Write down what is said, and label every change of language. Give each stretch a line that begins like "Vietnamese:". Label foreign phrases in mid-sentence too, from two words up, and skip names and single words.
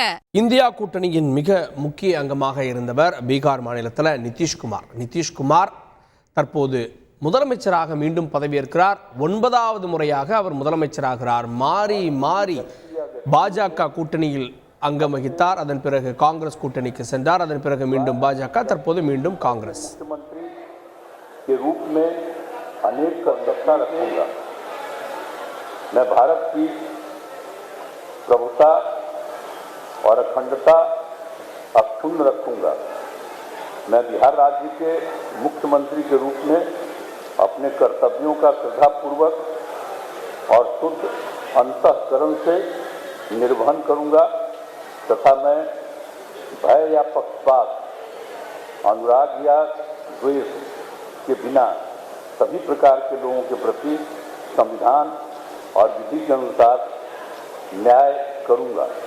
Tamil: இந்தியா கூட்டணியின் மிக முக்கிய அங்கமாக இருந்தவர் பீகார் மாநிலத்தில் நிதிஷ்குமார் தற்போது முதலமைச்சராக மீண்டும் பதவியேற்கிறார். 9வது முறையாக அவர் முதலமைச்சராகிறார். மாறி மாறி பாஜக கூட்டணியில் அங்கம் வகித்தார். அதன் பிறகு காங்கிரஸ் கூட்டணிக்கு சென்றார். அதன் பிறகு மீண்டும் பாஜக, தற்போது மீண்டும் காங்கிரஸ்.
Hindi: अनेक कर्तव्यता रखूंगा। मैं भारत की प्रभुता और अखंडता अक्षुण्ण रखूंगा। मैं बिहार राज्य के मुख्यमंत्री के रूप में अपने कर्तव्यों का श्रद्धापूर्वक और शुद्ध अंतःकरण से निर्वहन करूंगा तथा मैं भय या पक्षपात, अनुराग या द्वेष के बिना सभी प्रकार के लोगों के प्रति संविधान और विधि के अनुसार न्याय करूंगा।